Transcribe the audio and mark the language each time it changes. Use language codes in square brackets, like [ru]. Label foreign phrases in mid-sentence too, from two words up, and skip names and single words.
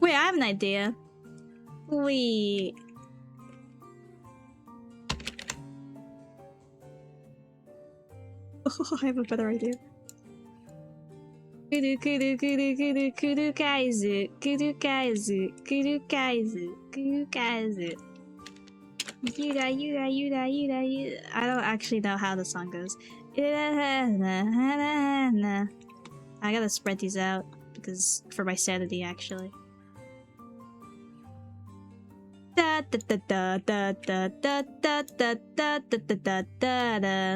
[en] have an idea. Wait. Oh, I have a better idea. Kudu kudu kudu kudu kudu kaizu kudu kaizu kudu kaizu kudu kaizu. Yuda yuda yuda yuda yuda. I don't actually know how the song goes. I gotta spread these out because for my sanity actually. Da da da da da da da da da da da da da da.